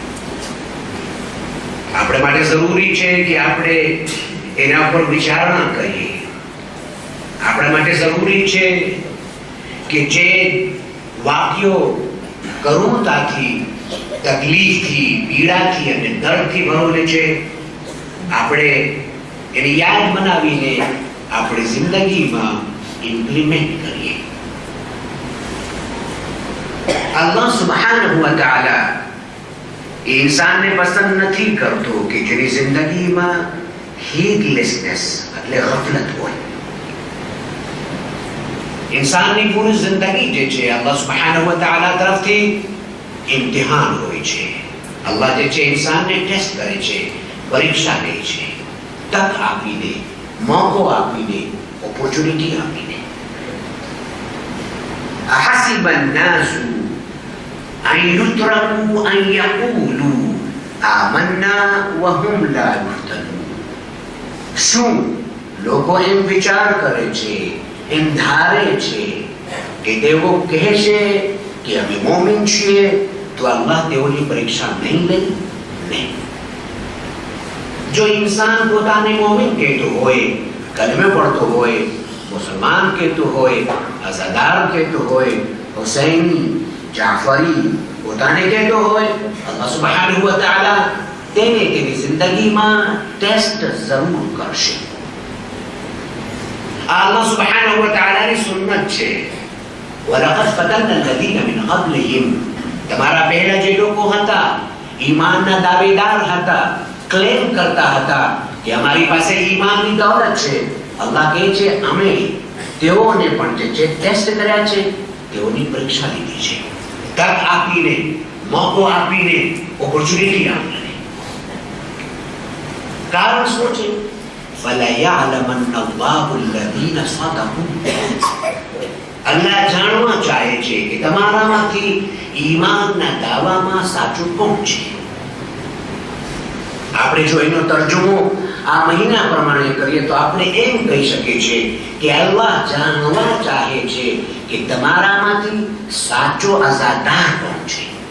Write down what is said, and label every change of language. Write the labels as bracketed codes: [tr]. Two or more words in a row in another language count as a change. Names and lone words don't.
[gu] આપણે માટે જરૂરી છે કે આપણે એના ઉપર વિચારણા કરીએ આપણા માટે જરૂરી છે કે જે વાક્યો કરુણતાથી તકલીફથી પીડાથી અને દર્દથી ભરેલી છે આપણે એને યાદ બનાવીને આપણી જિંદગીમાં ઇમ્પ્લિમેન્ટ કરીએ [ar] الله سبحانه وتعالى [gu] ઇન્સાન ને પસંદ નહીં કરતો કે જેની જિંદગી મેં હીડલેસનેસ એટલે ગફલત હોય इंसानની પૂરી જિંદગી જે છે [ar] الله سبحانه وتعالى [gu] તરફથી ઇમ્તિહાન હોય છે। અલ્લાહ જે છે ઇન્સાનને ટેસ્ટ કરે છે, પરીક્ષા લે છે, તક આપીને, મોકો આપીને, ઓપોર્ચ્યુનિટી આપીને। [ar] અહસિબ الناس أن يتركوا أن يقولوا آمنا وهم لا يفتنون। [gu] શું લોકો એમ વિચાર કરે છે, એમ ધારે છે કે તેઓ કહેશે કે અમે મોમિન છીએ તો અલ્લાહ તેઓની પરીક્ષા નહીં લે? નહીં। જો ઇન્સાન પોતાને મોમિન કહેતો હોય, કલમે પડતો હોય, મુસલમાન કહેતો હોય, અઝાદાર કહેતો હોય, હુસૈની, જાફરી પોતાને કહેતો હોય, [ar] الله سبحانه وتعالى [gu] તેને તેની જિંદગીમાં ટેસ્ટ જરૂર કરશે। [ar] الله سبحانه وتعالى [gu] કી સુન્નત છે। [ar] ولقد فتنا الذين من قبلهم, [gu] તમારા પહેલા જે લોકો હતા ઈમાનના દાવેદાર હતા, ક્લેમ કરતા હતા કે અમારી પાસે ઈમાનની દૌલત છે, અલ્લાહ કહે છે અમે તેઓને પણ જે છે ટેસ્ટ કર્યા છે, તેઓની પરીક્ષા લીધી છે, તક આપીને, મોકો આપીને, ઓપોર્ચ્યુનિટી આપીને। કારણ શું છે? [ar] فَلَيَعْلَمَنَّ اللَّهُ الَّذِينَ صَدَقُوا। [gu] અલ્લાહ જાણવા ચાહે છે કે તમારામાંથી ઈમાનના દાવામાં સાચું કોણ છે। આપણે જો એનો તર્જુમો આ મહિના પ્રમાણે કરીએ તો આપણે એમ કહી શકીએ છીએ કે અલ્લાહ જાણવા ચાહે છે કે તમારામાંથી સાચો અઝાદાર કોણ છે।